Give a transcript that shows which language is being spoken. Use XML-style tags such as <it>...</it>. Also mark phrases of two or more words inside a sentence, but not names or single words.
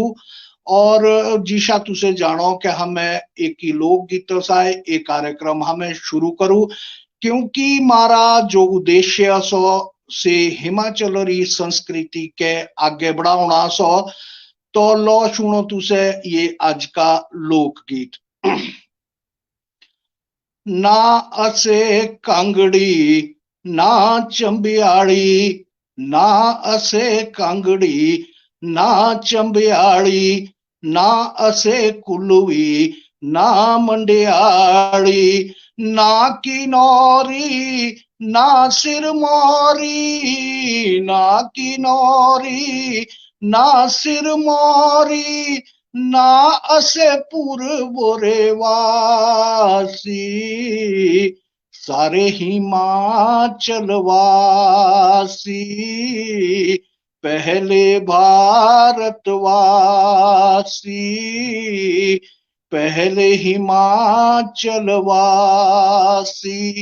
<mjl>और जिशा तुसे जानो कि हमें एक ही लोकगीत सा एक कार्यक्रम हमें शुरू करूं, क्योंकि मारा जो उद्देश्य सो से हिमाचल री संस्कृति के आगे बढ़ाना सो।</mjl> <hi>तो लो सुनो तुसे ये आज का लोकगीत।</hi> <mjl>ना असे कांगड़ी ना चंबियाड़ी, ना असे कांगड़ी ना चंबियाड़ी, ना असे कुलवी ना मंडियाड़ी, ना किनौरी ना सिरमौरी, ना किनौरी ना सिरमौरी, ना असे पूर्व वासी, सारे हिमाचल वासी पहले भारतवासी, पहले हिमाचल वासी।</mjl>